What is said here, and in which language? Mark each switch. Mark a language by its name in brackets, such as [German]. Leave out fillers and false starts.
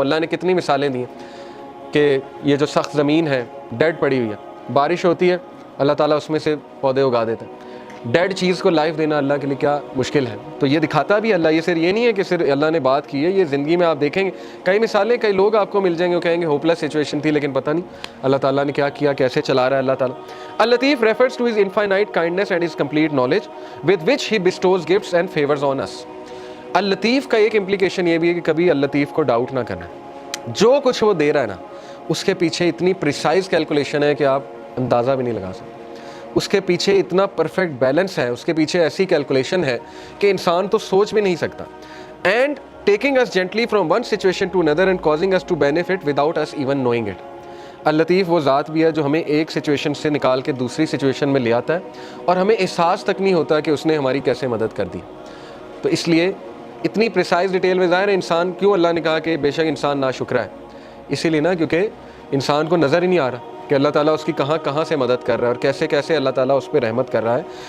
[Urdu] اللہ نے کتنی مثالیں دی ہیں کہ یہ جو سخت زمین ہے ڈیڈ پڑی ہوئی ہے, بارش ہوتی ہے اللہ تعالیٰ اس میں سے پودے اگا دیتا ہے. ڈیڈ چیز کو لائف دینا اللہ کے لیے کیا مشکل ہے. تو یہ دکھاتا بھی اللہ, یہ نہیں ہے کہ صرف اللہ نے بات کی ہے, یہ زندگی میں آپ دیکھیں گے کئی مثالیں, کئی لوگ آپ کو مل جائیں گے وہ کہیں گے ہوپ لیس سچویشن تھی لیکن پتہ نہیں اللہ تعالیٰ نے کیا کیا, کیسے چلا رہا ہے اللہ تعالیٰ. [English] اللطیف refers to his infinite kindness and his complete knowledge with which he bestows gifts and favors on us. [Urdu] اللطیف کا ایک امپلیکیشن یہ بھی ہے کہ کبھی اللطیف کو ڈاؤٹ نہ کرنا, جو کچھ وہ دے رہا ہے نا اس کے پیچھے اتنی پریسائز کیلکولیشن ہے کہ آپ اندازہ بھی نہیں لگا سکتے. اس کے پیچھے اتنا پرفیکٹ بیلنس ہے, اس کے پیچھے ایسی کیلکولیشن ہے کہ انسان تو سوچ بھی نہیں سکتا. [English] And taking us gently from one situation to another and causing us to benefit without us even knowing it. [Urdu] اللطیف وہ ذات بھی ہے جو ہمیں ایک سچویشن سے نکال کے دوسری سچویشن میں لے آتا ہے اور ہمیں احساس تک نہیں ہوتا کہ اس نے ہماری کیسے مدد کر دی. تو اس لیے اتنی پریسائز ڈیٹیل میں ظاہر ہے انسان, کیوں اللہ نے کہا کہ بے شک انسان ناشکرا ہے, اسی لیے نا کیونکہ انسان کو نظر ہی نہیں آ رہا کہ اللہ تعالیٰ اس کی کہاں سے مدد کر رہا ہے اور کیسے کیسے اللہ تعالیٰ اس پہ رحمت کر رہا ہے.